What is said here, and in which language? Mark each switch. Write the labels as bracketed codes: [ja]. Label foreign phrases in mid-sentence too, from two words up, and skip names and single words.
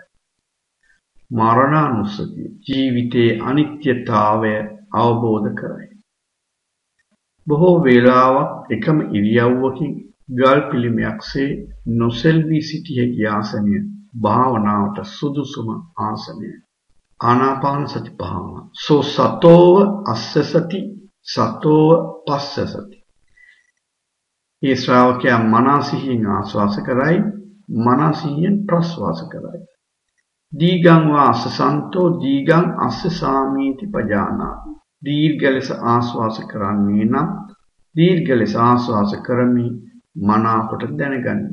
[si] මරණානුස්සතිය ජීවිතයේ අනිත්‍යතාවය අවබෝධ කරයි. බොහෝ වේලාවක් එකම ඉරියව්වකින් ගල් පිළිමයක්සේ නොසෙල්වී සිටිය හැකි ආසනය භාවනාවට සුදුසුම ආසනය. ආනාපාන සති භාවනාව. [pi] සෝ සතෝව අස්ස සති සතෝව පස්ස සති. [si] මේ ශ්‍රාවකයා මනසින් ආස්වාස කරයි, මනසින් ප්‍රස්වාස කරයි. [pi] දීගං වාස සන්තෝ දීගං අස්ස සාමීති පජානාති. [si] දීර්ඝ ලෙස ආස්වාස කරන්නේ නම් දීර්ඝ ලෙස ආස්වාස කරමි මනාකොට දැනගනි.